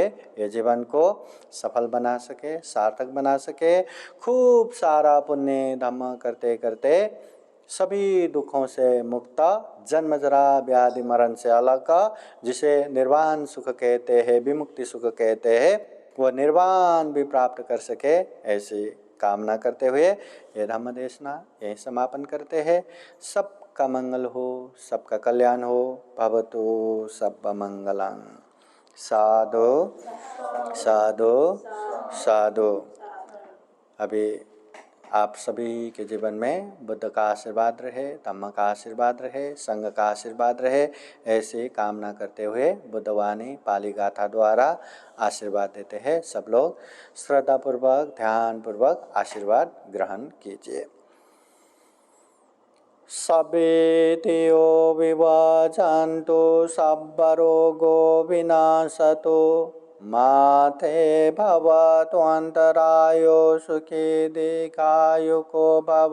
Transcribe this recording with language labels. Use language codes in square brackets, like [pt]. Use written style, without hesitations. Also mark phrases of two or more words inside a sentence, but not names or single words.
[hi] ये जीवन को सफल बना सके, सार्थक बना सके, खूब सारा पुण्य धम्म करते करते सभी दुखों से मुक्त, जन्म जरा व्याधि मरण से अलग, जिसे निर्वाण सुख कहते हैं, विमुक्ति सुख कहते हैं, वो निर्वाण भी प्राप्त कर सके, ऐसी कामना करते हुए ये धम्म देशना यही समापन करते हैं। सबका मंगल हो, सबका कल्याण हो। [pi] भवतु सब मंगलं। साधु साधु साधु। [hi] अभी आप सभी के जीवन में बुद्ध का आशीर्वाद रहे, धम्म का आशीर्वाद रहे, संघ का आशीर्वाद रहे, ऐसी कामना करते हुए बुद्धवाणी पाली गाथा द्वारा आशीर्वाद देते हैं। सब लोग श्रद्धापूर्वक ध्यानपूर्वक आशीर्वाद ग्रहण कीजिए। [pi] सवेतियो विवाचन्तु सब्बरोगो विनाशतो माते भवतु अन्तरायो सुखी दीर्घायुको भव।